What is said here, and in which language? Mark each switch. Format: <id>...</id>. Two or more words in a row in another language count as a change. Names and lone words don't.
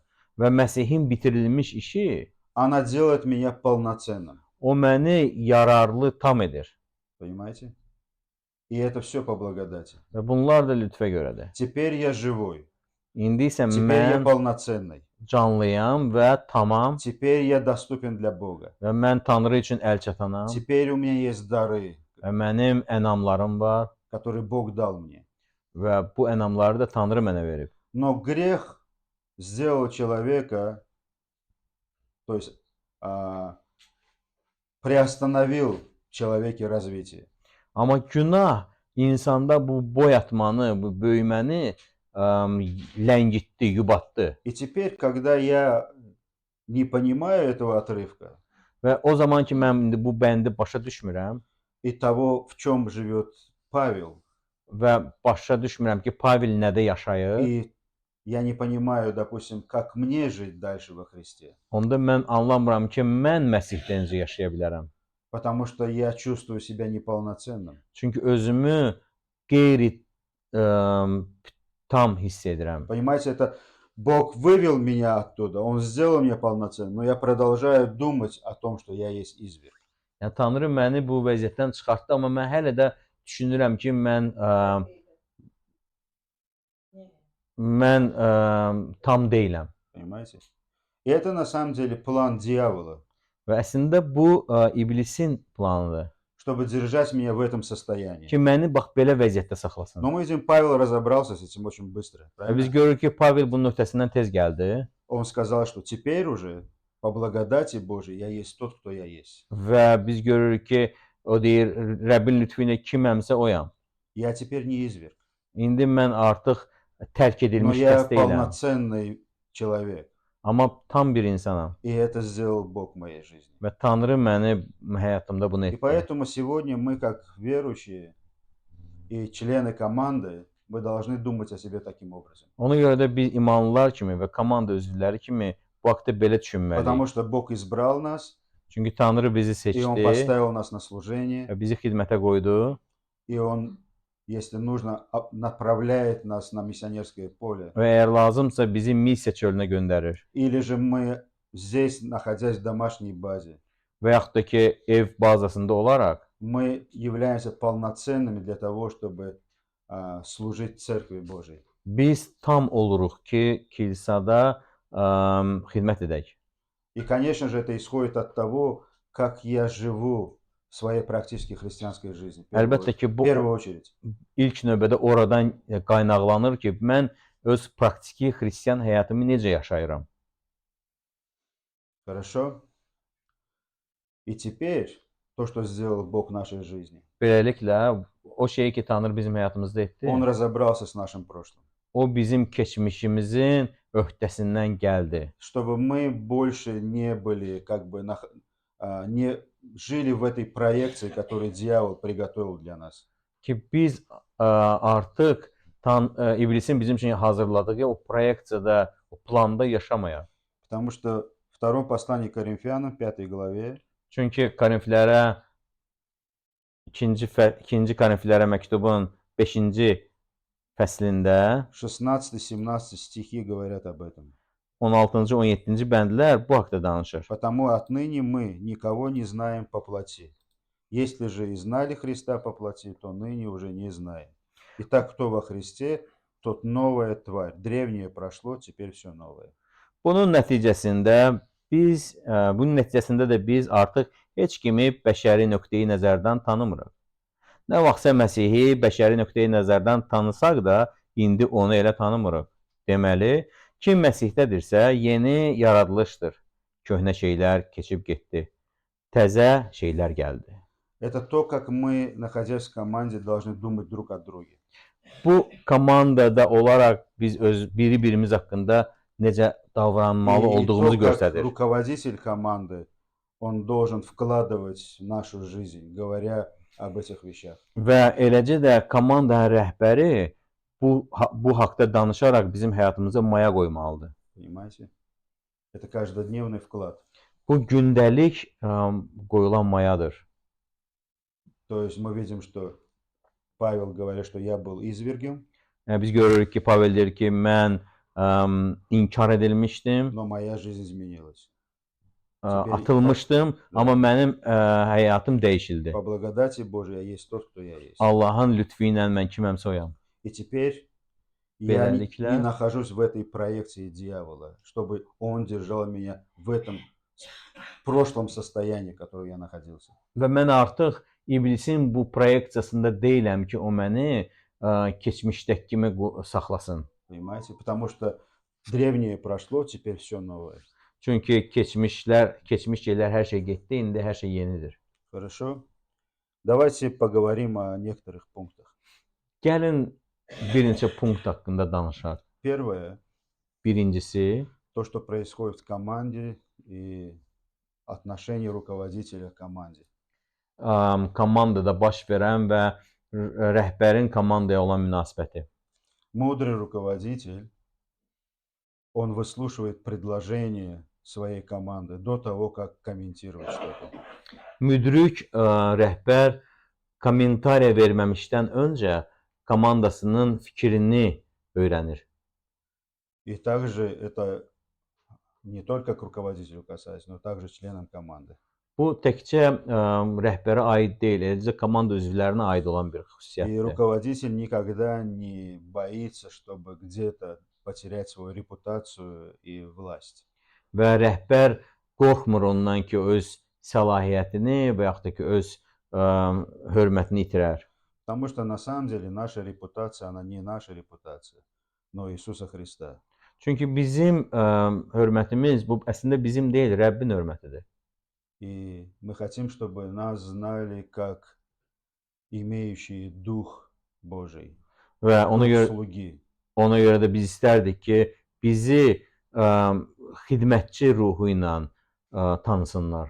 <az>Və Məsihin bitirilmiş işi,</az> <ru>она делает меня полноценным.</ru> <az>o məni yararlı tam edir.</az> <ru>Понимаете? И это все по благодати.</ru> <az>Və bunlar da lütfə görədir.</az> <ru>Теперь я живой.</ru> <az>İndi isə</az> <ru>Теперь я</ru> <az>mən</az> <ru>полноценный.</ru> <az>canlıyam və tamam</az> <ru>Теперь я доступен для Бога.</ru> <az>və mən Tanrı üçün əl çatanam</az> <ru>Теперь у меня есть дары,</ru> <az>və mənim ənamlarım var</az> <ru>которые Бог дал мне.</ru> <az>və bu ənamları da Tanrı mənə verib.</az> <ru>Но грех сделал человека, то есть приостановил в человеке развитие.</ru> <az>Amma günah insanda bu boyatmanı, bu böyüməni ləngitdi, yubatdı.</az> <ru>И теперь, когда я не понимаю этого отрывка</ru> <az>Və o zaman ki mən indi bu bəndi başa düşmürəm</az> <ru>и того, в чем живет Павел,</ru> <az>və başa düşmürəm ki, Pavel nədə yaşayır,</az> <ru>и я не понимаю, допустим, как мне жить дальше во Христе,</ru> <az>onda mən anlamıram ki, mən Məsihdə necə yaşaya bilərəm.</az> <ru>потому что я чувствую себя неполноценным.</ru> <az>Çünki özümü qeyri tam hiss edirəm.</az> <ru>Понимаете, это Бог вывел меня оттуда, Он сделал меня полноценным, но я продолжаю думать о том, что я есть изверг.</ru> <az>Yəni Tanrı məni bu vəziyyətdən çıxartdı, amma mən hələ də düşünürəm ki, mən tam deyiləm.</az> <ru>Понимаете? И это на самом деле план дьявола,</ru> <az>Və əslində bu iblisin planıdır</az> <ru>чтобы держать меня в этом состоянии.</ru> <az>ki, məni bax belə vəziyyətdə saxlasın.</az> <ru>Но мы видим, Павел разобрался с этим очень быстро,</ru> <az>Və biz</az> <ru>правильно?</ru> <az>görürük ki, Pavel bunun öhdəsindən tez gəldi</az> <ru>Он сказал, что теперь уже по благодати Божией я есть тот, кто я есть.</ru> <az>və biz görürük ki, o deyir, Rəbbin lütfü ilə kiməmsə oyam.</az> <ru>Я теперь не изверг,</ru> <az>İndi mən artıq tərk</az> <ru>но</ru> <az>edilmiş</az> <ru>я</ru> <az>kəs deyiləm,</az> <ru>полноценный человек.</ru> <az>amma tam bir insanam</az> <ru>И это сделал Бог в моей жизни.</ru> <az>və Tanrı məni həyatımda bunu</az> <ru>И</ru> <az>etdi.</az> <ru>поэтому сегодня мы, как верующие и члены команды, мы должны думать о себе таким образом.</ru> <az>Ona görə də biz imanlılar kimi və komanda üzvləri kimi bu haqda belə düşünməliyik.</az> <ru>Потому что Бог избрал нас,</ru> <az>Çünki Tanrı bizi</az> <ru>и Он</ru> <az>seçdi</az> <ru>поставил нас на служение,</ru> <az>və bizi xidmətə qoydu</az> <ru>и Он, если нужно, направляет нас на миссионерское поле.</ru> <az>və əgər lazımsa bizi missiya çölünə göndərir.</az> <ru>Или же мы здесь, находясь в домашней базе,</ru> <az>Və yaxud da ki, ev bazasında olaraq</az> <ru>мы являемся полноценными для того, чтобы служить Церкви Божией.</ru> <az>biz tam oluruq ki, kilsada xidmət edək.</az> <ru>И, конечно же, это исходит от того, как я живу в своей практически христианской жизни.</ru> <az>Əlbəttə ki,</az> <ru>В</ru> <az>bu</az> <ru>первую очередь.</ru> <az>ilk növbədə oradan qaynaqlanır ki, mən öz praktiki xristian həyatımı necə yaşayıram.</az> <ru>Хорошо? И теперь то, что сделал Бог в нашей жизни.</ru> <az>Beləliklə, o şeyi ki, Tanrı bizim həyatımızda etdi,</az> <ru>Он разобрался с нашим прошлым.</ru> <az>o bizim keçmişimizin öhdəsindən gəldi.</az> <ru>Чтобы мы больше не были, не жили в этой проекции, которую дьявол приготовил для нас.</ru> <az>Ki biz artıq iblisin bizim üçün hazırladığı o proyeksiyada, o planda yaşamayaq.</az> <ru>Потому что в втором послании к Коринфянам, 5 главе,</ru> <az>Çünki Korinflərə 2-ci Korinflərə məktubun 5-ci fəslində</az> <ru>16-17 стихи говорят об этом.</ru> <az>16-cı, 17-ci bəndlər bu haqqda danışır.</az> <ru>Потому отныне мы никого не знаем по плоти. Если же и знали Христа по плоти, то ныне уже не знаем. Итак, кто во Христе, тот новая тварь. Древнее прошло, теперь все новое.</ru> <az>Bunun nəticəsində də biz artıq heç kimi bəşəri nöqteyi nəzərdən tanımırıq. Nə vaxtsa Məsihi bəşəri nöqteyi nəzərdən tanısaq da, indi onu elə tanımırıq. Deməli, kim Məsihdədirsə, yeni yaradılışdır. Köhnə şeylər keçib getdi. Təzə şeylər gəldi.</az> <ru>Это то, как мы, находясь в команде, должны думать друг о друге.</ru> <az>Bu komandada olaraq biz biri-birimiz haqqında necə davranmalı</az> <ru>И</ru> <az>olduğumuzu</az> <ru>то, как</ru> <az>göstərir.</az> <ru>руководитель команды, он должен вкладывать в нашу жизнь, говоря об этих вещах.</ru> <az>Və eləcə də komandanın rəhbəri bu haqda danışaraq bizim həyatımıza maya qoymalıdır.</az> <ru>Понимаете? Это каждодневный вклад.</ru> <az>Bu gündəlik qoyulan mayadır.</az> <ru>То есть мы видим, что Павел говорит, что я был извергом,</ru> <az>Biz görürük ki, Pavel deyir ki, mən inkar edilmişdim,</az> <ru>но моя жизнь изменилась.</ru> <az>atılmışdım, amma mənim həyatım dəyişildi.</az> <ru>По благодати Божией я есть тот, кто я есть.</ru> <az>Allahın lütfü ilə mən kiməmsə oyam.</az> <ru>И теперь я не нахожусь в этой проекции дьявола, чтобы он держал меня в этом прошлом состоянии, в котором я находился.</ru> <az>Və mən artıq iblisin bu proyeksiyasında deyiləm ki, o məni keçmişdəki kimi saxlasın.</az> <ru>Понимаете? Потому что древнее прошло, теперь все новое.</ru> <az>Çünki keçmiş şeylər hər şey getdi, indi hər şey yenidir.</az> <ru>Хорошо? Давайте поговорим о некоторых пунктах.</ru> <az>Gəlin bir neçə punkt haqqında danışaq.</az> <ru>Первое.</ru> <az>Birincisi,</az> <ru>То, что происходит в команде и отношение руководителя к команде.</ru> <az>Komandada baş verən və rəhbərin komandaya olan münasibəti.</az> <ru>Мудрый руководитель, он выслушивает предложение своей команды до того, как комментировать что-то.</ru> <az>Müdrik rəhbər kommentariya verməmişdən öncə komandasının fikrini öyrənir.</az> <ru>И также это не только к руководителю касается, но также членам команды.</ru> <az>Bu təkcə rəhbərə aid deyil, eləcə komanda üzvlərinə aid olan bir</az> <ru>И</ru> <az>xüsusiyyətdir.</az> <ru>руководитель никогда не боится, чтобы где-то потерять свою репутацию и власть.</ru> <az>Və rəhbər qorxmur ondan ki, öz səlahiyyətini və yaxud da ki, öz hörmətini itirər.</az> <ru>Потому что на самом деле наша репутация, она не наша репутация, но Иисуса Христа.</ru> <az>Çünki bizim hörmətimiz bu əslində bizim deyil, Rəbbin hörmətidir.</az> <ru>И мы хотим, чтобы нас знали как имеющие Дух Божий,</ru> <az>Və</az> <ru>Дух слуги.</ru> <az>ona görə də biz istərdik ki, bizi xidmətçi ruhu ilə tanısınlar.</az>